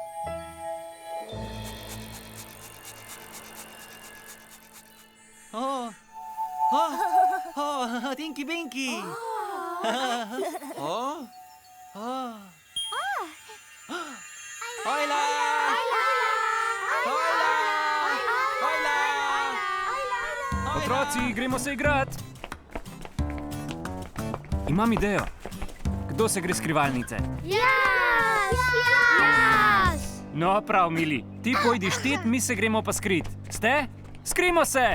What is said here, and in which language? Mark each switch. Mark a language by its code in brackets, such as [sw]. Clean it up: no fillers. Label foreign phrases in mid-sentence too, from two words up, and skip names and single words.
[sl] Oh, Tinky Binky! Oh, oh. Hola! Hola! Hola! Otroci, gremo se igrat. Imam idejo. Kdo se gre skrivalnice? Jaz! Jaz! No, prav, mili. Ti pojdi štet, mi se gremo pa skrit. Ste? Skrimo se!